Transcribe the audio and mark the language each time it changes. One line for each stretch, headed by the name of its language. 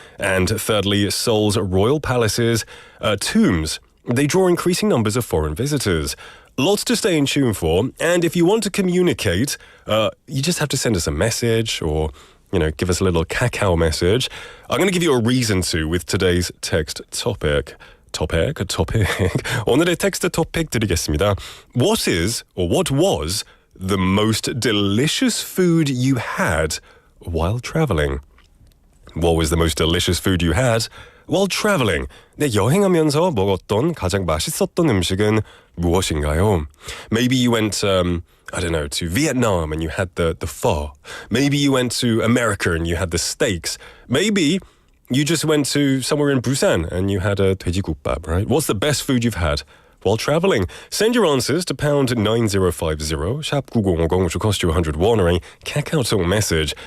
English: And thirdly, Seoul's royal palaces, tombs, they draw increasing numbers of foreign visitors. Lots to stay in tune for, and if you want to communicate, you just have to send us a message or, give us a little cacao message. I'm going to give you a reason to with today's text topic. topic.
Korean: 오늘의 텍스트 토픽 드리겠습니다.
English: What is, or what was, the most delicious food you had while traveling? What was the most delicious food you had while traveling?
Korean: 네, 여행하면서 먹었던 가장 맛있었던 음식은 무엇인가요?
English: Maybe you went, I don't know, to Vietnam and you had the pho. Maybe you went to America and you had the steaks. Maybe you just went to somewhere in Busan and you had a 돼지국밥, right? What's the best food you've had while traveling? Send your answers to pound 9050, 샵 9050, which will cost you 100 won, or a KakaoTalk message.